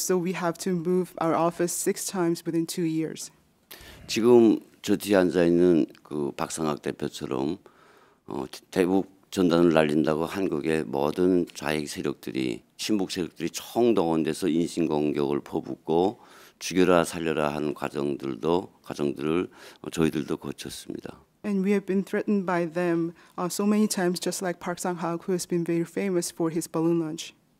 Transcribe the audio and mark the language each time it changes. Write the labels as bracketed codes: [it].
[en] So we have to move our office 6 times within 2 years. [ko] 지금 저 뒤에 앉아 있는 그 박상학 대표처럼 대북 전단을 날린다고 한국의 모든 좌익 세력들이 친북 세력들이 총동원돼서 인신공격을 퍼붓고 죽여라 살려라 하는 과정들을 저희들도 거쳤습니다. [en] And we have been threatened by them so many times, just like Park Sang-hak, who has been very famous for his balloon launch.